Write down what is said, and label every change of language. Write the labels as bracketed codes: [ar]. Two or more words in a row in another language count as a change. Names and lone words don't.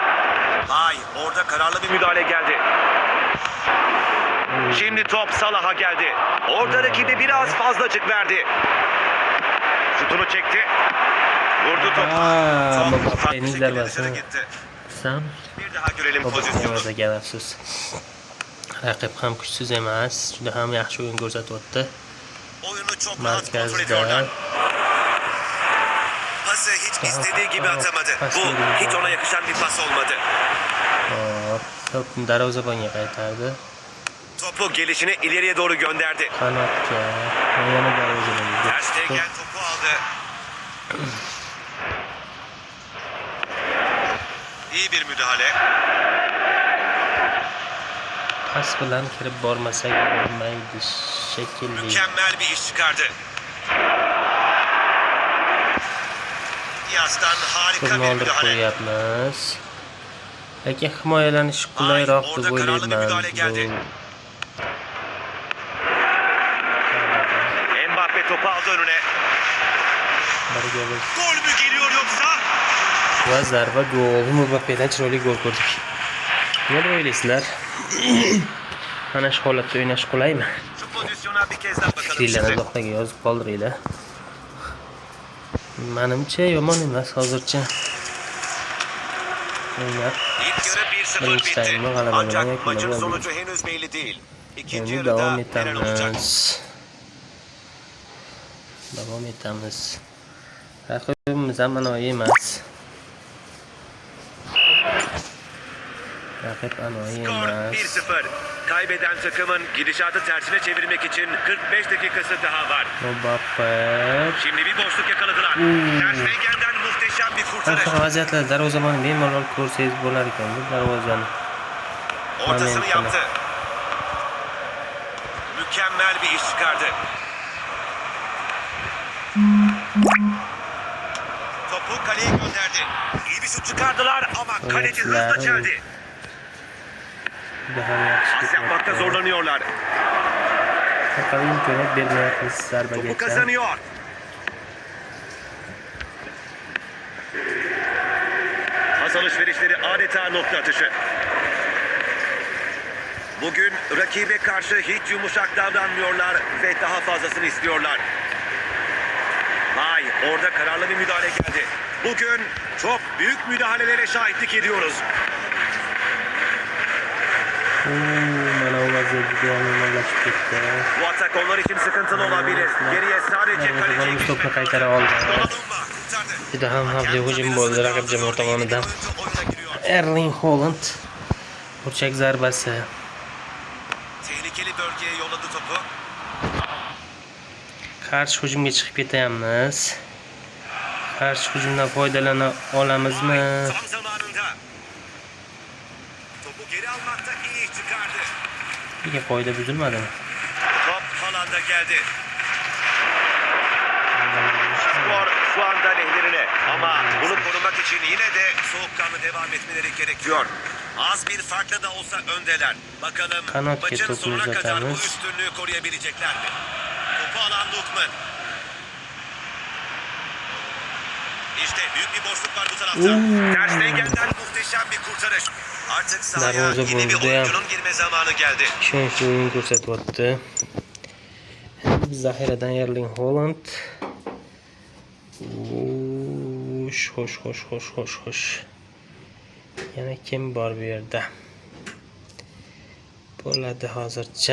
[tr] Orada kararlı bir müdahale geldi. Şimdi top Salah'a geldi. Orada rakibi biraz fazla açık verdi. Şutunu çekti. Vurdu topu. Top farklı şekilde dışarı gitti. Bir daha görelim pozisyonu. [uz] Raqib ham kuchsiz emas, juda ham yaxshi o'yin ko'rsatyapti. [tr] Oyunu çok rahat kontrol ediyorlar. Pası hiç istediği gibi atamadı. Bu hiç ona yakışan bir pas olmadı. [uz] Top darvozabonga qaytardi. [tr] Topu gelişine ileriye doğru gönderdi. [uz] Qanotga, yana darvozabonga. [tr] Ter Stegen topu aldı. İyi bir müdahale. [uz] Pas bilan kirib bormasak bo'lmaydi shekilli. Mükemmel bir iş çıkardı. Diaz'dan harika bir müdahale. Qo'yapmiz. Lekin himoyalanish qulayroq deb o'ylayman. [tr] Mbappe topu aldı önüne. Gol mü geliyor yoksa? [uz] Va zarba gol. Mbappe'dan chiroyli gol ko'rdik. Nima deb o'ylaysizlar? Ana shu holatda o'ynash qulaymi? [tr] Şu pozisyona bir kez daha bakalım [uz] Fikrlarni [tr] şimdi. [uz] izohlaga yozib qoldiringlar. Menimcha yomon emas hozircha. O'ynab [tr] İlk yarı 1-0 [uz] birinchi [tr] bitti. [uz] taymni g'alaba bilan [tr] Ancak [uz] yakunlab [tr] maçın [uz] oldik. [tr] sonucu henüz belli değil. İkinci [uz] Endi [tr] yarıda [uz] davom [tr] neler olacak? [uz] etamiz. Raqibimiz ham anoyi emas. Raqib anoyi [tr] Skor [uz] emas. [tr] 1-0. Kaybeden takımın gidişatı tersine çevirmek için 45 dakikası daha var. Mbappe. Şimdi bir boşluk yakaladılar. Ter Stegen'den muhteşem bir kurtarış. [uz] Qanaqa vaziyatlarda darvozabonni bemalol ko'rsangiz bo'lar ekan bu darvozani. [tr] Ortasını yaptı. Mükemmel bir iş çıkardı. Topu kaleye gönderdi. İyi bir şut çıkardılar ama kaleci hızla çeldi. [uz] Juda ham yaxshi [tr] Pas yapmakta zorlanıyorlar. [uz] Faqat imkoniyat bermayapmiz [tr] Topu [uz] zarbagacha. [tr] kazanıyor. Pas alışverişleri adeta nokta atışı. Bugün rakibe karşı hiç yumuşak davranmıyorlar ve daha fazlasını istiyorlar. Vay, orada kararlı bir müdahale geldi. Bugün çok büyük müdahalelere şahitlik ediyoruz. [uz] Mana u vaziyat juda ham yomonlashib ketdi. [tr] Bu atak onlar için sıkıntılı olabilir. Geriye sadece kaleci [uz] Darvozabonimiz to'pni qaytara oldi. Juda ham xavfli hujum bo'ldi raqib jamoa tomonidan. Erling Haaland burchak zarbasi. [tr] Tehlikeli bölgeye yolladı topu. [uz] Qarshi hujumga chiqib ketyapmiz. Qarshi hujumdan foydalana olamizmi? [tr] Tam zamanında. Topu geri almakta iyi iş çıkardı. [uz] Nega qoida buzilmadimi? [tr] Top alanda geldi. Skor şu anda lehlerine ama bunu korumak için yine de soğukkanlı devam etmeleri gerekiyor. Az bir farkla da olsa öndeler. Bakalım Kanat maçın topu sonuna kadar bu [uz] uzatamiz. [tr] üstünlüğü koruyabilecekler mi? Topu alan Lukman. İşte büyük bir boşluk var bu tarafta. Ter Stegen'den muhteşem bir kurtarış. Artık sahaya [uz] Darvoza [tr] yeni bir [uz] buldu ya. [tr] oyuncunun girme zamanı geldi. [uz] Ishonchli o'yin ko'rsatyapti. Zaxiradan Erling Haaland. Xo'sh. Yana kim bor bu yerda? Bo'ladi hozircha.